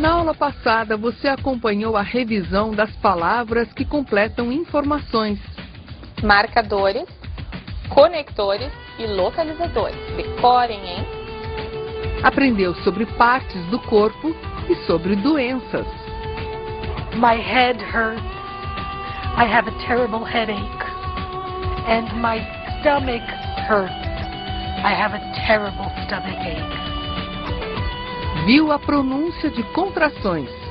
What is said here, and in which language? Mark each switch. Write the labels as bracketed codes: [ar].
[pt] aula passada, você acompanhou a revisão das palavras que completam informações. Marcadores, conectores e localizadores. Decorem, hein? Aprendeu sobre partes do corpo e sobre doenças. [en] My head hurts. I have a terrible headache. And my stomach hurts. I have a terrible stomachache. [pt] Viu a pronúncia de contrações.